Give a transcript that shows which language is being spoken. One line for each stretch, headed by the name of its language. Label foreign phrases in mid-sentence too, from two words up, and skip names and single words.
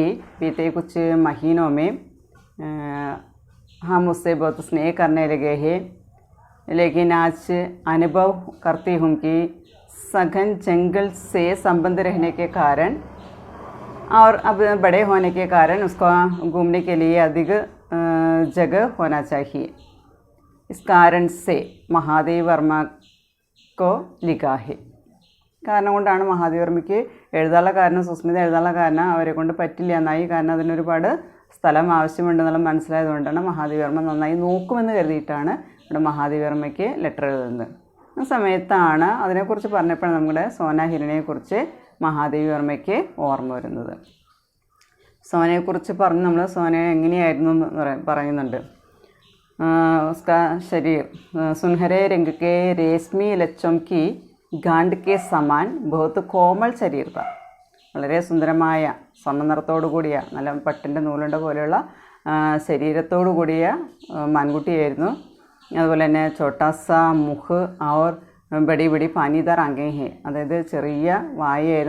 Hindi: बीते कुछ महीनों में हम उससे बहुत स्नेह करने लगे हैं, लेकिन आज अनुभव करती हूँ कि सघन जंगल से संबंध रहने के कारण और अब बड़े होने के कारण उसको घूमने के लिए अधिक जगह होना चाहिए। इस कारण से महादेवी वर्मा को लिखा है।
Malayalam: കാരണം കൊണ്ടാണ് മഹാദേവി വർമ്മയ്ക്ക് എഴുതാനുള്ള കാരണം, സുസ്മിത എഴുതാനുള്ള കാരണം അവരെ കൊണ്ട് പറ്റില്ല എന്നായി. കാരണം അതിനൊരുപാട് സ്ഥലം ആവശ്യമുണ്ടെന്നുള്ള മനസ്സിലായതുകൊണ്ടാണ് മഹാദേവി വർമ്മ നന്നായി നോക്കുമെന്ന് കരുതിയിട്ടാണ് ഇവിടെ മഹാദേവി വർമ്മയ്ക്ക് ലെറ്റർ എഴുതുന്നത്. ആ സമയത്താണ് അതിനെക്കുറിച്ച് പറഞ്ഞപ്പോൾ നമ്മുടെ സോന ഹിരണിയെക്കുറിച്ച് മഹാദേവി വർമ്മയ്ക്ക് ഓർമ്മ വരുന്നത്. സോനയെക്കുറിച്ച് പറഞ്ഞ് നമ്മൾ സോനയെ എങ്ങനെയായിരുന്നു എന്ന് പറയുന്നുണ്ട്.
Hindi: उसका शरीर सुनहरे रंग के रेशमी लच्छों की गांड के समान बहुत कोमल शरीर था.
Malayalam: വളരെ സുന്ദരമായ സ്വർണ്ണ നിറത്തോടു കൂടിയ നല്ല പട്ടിൻ്റെ നൂലുണ്ട പോലെയുള്ള ശരീരത്തോടു കൂടിയ മാൻകുട്ടിയായിരുന്നു. അതുപോലെ തന്നെ
Hindi: छोटा सा मुख और बड़ी बड़ी पानीदार आँखें हैं,
Malayalam: അതായത് ചെറിയ വായയായിരുന്നു.